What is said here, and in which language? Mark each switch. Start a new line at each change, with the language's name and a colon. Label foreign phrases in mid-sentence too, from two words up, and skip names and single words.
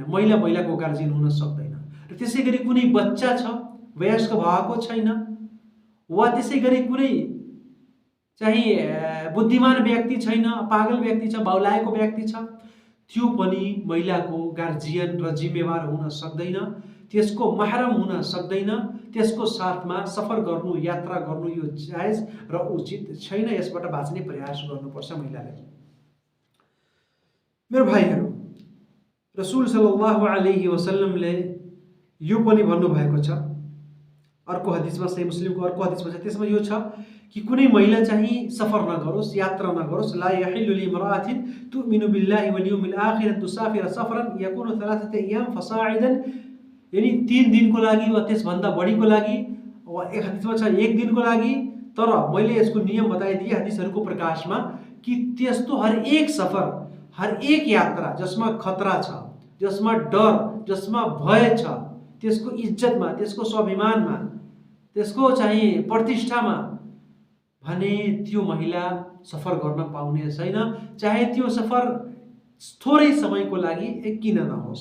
Nepali: महिलाको गार्जियन हुन सक्दैन। र त्यसै गरी कुनै बच्चा छ, वयस्क भएको छैन, वा त्यसै गरी कुनै चाहिँ बुद्धिमान व्यक्ति छैन, पागल व्यक्ति छ, बाउलाएको व्यक्ति छ, त्यो पनि महिलाको गार्जियन र जिम्मेवार हुन सक्दैन, त्यसको महरम हुन सक्दैन, त्यसको साथमा सफर गर्नु, यात्रा गर्नु यो जायज र उचित छैन। यसबाट बाँच्ने प्रयास गर्नुपर्छ महिलाले। मेरो भाइहरू, रसुल
Arabic: صلى الله عليه وسلم
Nepali: यो पनि भन्नुभएको छ अर्को हदिसमा, सही मुस्लिमको अर्को हदिसमा छ, त्यसमा यो छ कि कुनै महिला चाहिँ सफर नगरोस्, यात्रा नगरोस्।
Arabic: لا يحل لامرأة تؤمن بالله واليوم الآخر تسافر سفرا يكون ثلاثة أيام فصاعدا,
Nepali: यानी 3 दिनको लागि वा त्यसभन्दा बढीको लागि, वा एक हदिसमा छ 1 दिनको लागि। तर मैले यसको नियम बताइदिए हदिसहरूको प्रकाशमा कि त्यस्तो हरेक सफर, हरेक यात्रा जसमा खतरा छ, जसमा डर, जसमा भय छ, त्यसको इज्जतमा, त्यसको स्वाभिमानमा, त्यसको चाहिँ प्रतिष्ठामा भने त्यो महिला सफर गर्न पाउने छैन, चाहे त्यो सफर थोरै समयको लागि किन नहोस्।